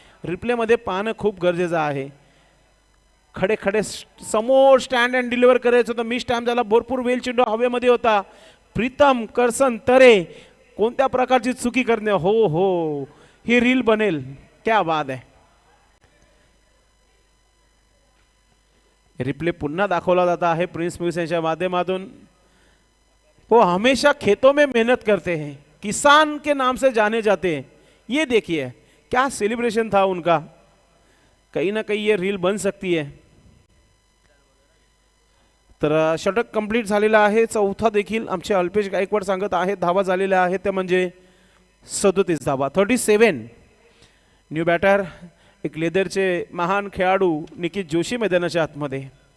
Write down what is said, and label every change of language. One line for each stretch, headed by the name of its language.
Marathi: Replay मध्ये पाहणं खूप गरजेचं आहे. खडे खडे समोर स्टँड अँड डिलिव्हर करायचं होतं, मिस टाइम झाला. भरपूर वेल चेंडू हवेमध्ये होता. प्रीतम करसन तरे कोणत्या प्रकारची चुकी करणे. हो ही रील बनेल.
Hindi: क्या बात
Marathi: आहे.
Hindi: रिप्ले
Marathi: पुन्हा दाखवला
Hindi: जाता है प्रिंस म्यूजिक के
Marathi: माध्यमातून।
Hindi: वो हमेशा खेतों में मेहनत करते हैं, किसान के नाम से जाने जाते हैं। ये देखिए क्या सेलिब्रेशन था उनका, कहीं ना कहीं ये रील बन सकती है।
Marathi: तर षटक कंप्लीट झालेला आहे। चौथा देखील आमचे अल्पेश गायकवाड सांगत आहेत धावा झालेल्या आहेत त्या म्हणजे 37 धावा, 37। न्यू बॅटर एक लेदरचे महान खेळाडू निकित जोशी मैदानाच्या आतमध्ये।